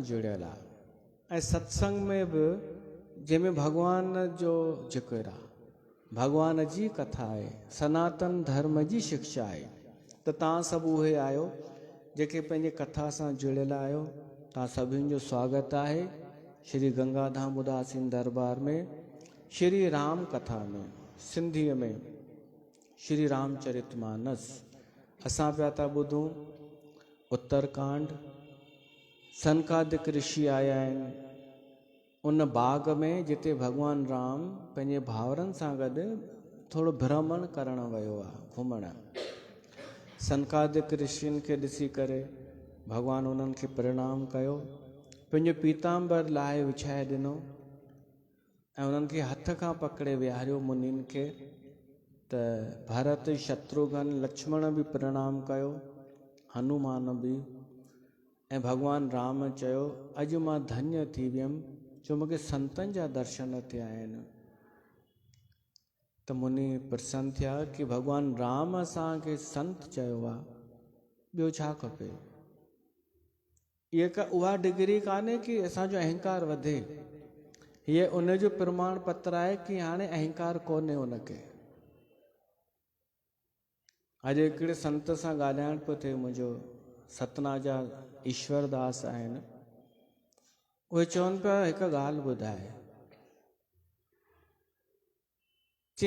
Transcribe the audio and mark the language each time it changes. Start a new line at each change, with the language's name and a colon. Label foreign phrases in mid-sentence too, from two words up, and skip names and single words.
Sindhi: जुड़ियल आहे ऐं सत्संग में बि जंहिंमें भॻवान जो ज़िक्र आहे भॻवान जी कथा आहे सनातन धर्म जी शिक्षा आहे त तव्हां सभु उहे आहियो जेके पंहिंजे कथा सां जुड़ियल आहियो तव्हां सभिनि जो स्वागत आहे श्री गंगाधाम उदासीन दरबार में श्री राम कथा में सिंधीअ में श्री रामचरितमानस असां पिया था ॿुधूं उत्तरकांड सनकादिक ऋषि आया आहिनि उन बाग में जिते भॻवान राम पंहिंजे भाउरनि सां गॾु थोरो भ्रमण करणु वियो आहे घुमणु सनकादिक ऋषियुनि खे ॾिसी करे भॻवानु उन्हनि खे प्रणाम कयो पंहिंजो पीताम्बर लाहे विछाए ॾिनो ऐं उन्हनि खे हथ खां पकड़े विहारियो मुनियुनि खे त भरत शत्रुघ्न लक्ष्मण बि प्रणाम कयो हनुमान बि ऐं भॻवानु राम चयो अॼु मां धन्य थी वियुमि जो मूंखे संतनि जा दर्शन थिया आहिनि त मुनि प्रसन्न थिया कि भॻवानु राम असांखे संत चयो आहे ॿियो छा खपे इहा उहा डिग्री कान्हे कि असांजो अहंकार वधे हीअ उनजो प्रमाण पत्र आहे कि हाणे अहंकार कोन्हे उनखे अॼु हिकिड़े संत सां ॻाल्हाइण पियो थिए मुंहिंजो सतना जा ईश्वरदास आहिनि उहे चवनि पिया हिकु ॻाल्हि ॿुधाए चई